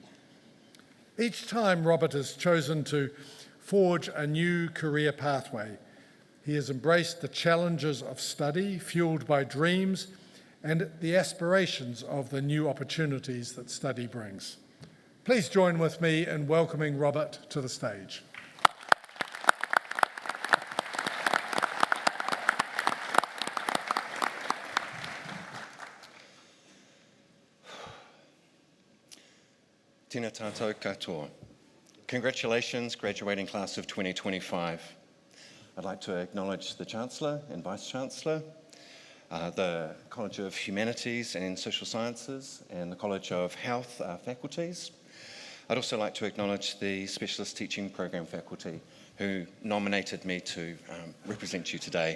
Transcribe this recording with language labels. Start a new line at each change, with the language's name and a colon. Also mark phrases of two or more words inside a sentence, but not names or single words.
English: Each time Robert has chosen to forge a new career pathway, he has embraced the challenges of study, fueled by dreams and the aspirations of the new opportunities that study brings. Please join with me in welcoming Robert to the stage.
Māori: Tēnā tātou katoa.
English: Congratulations, graduating class of 2025. I'd like to acknowledge the Chancellor and Vice-Chancellor, the College of Humanities and Social Sciences, and the College of Health faculties. I'd also like to acknowledge the Specialist Teaching Program faculty who nominated me to represent you today.